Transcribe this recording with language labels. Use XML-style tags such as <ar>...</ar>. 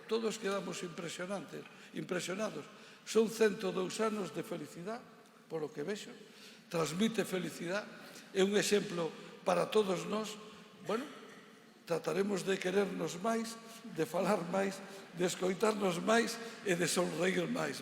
<es>Todos quedamos impresionados.</es> <gl>Son 102 anos de felicidade, polo que vexo, transmite felicidade, é un exemplo para todos nós. Bueno, trataremos de querernos máis, de falar máis, de escoitarnos máis e de sonreír máis.</gl>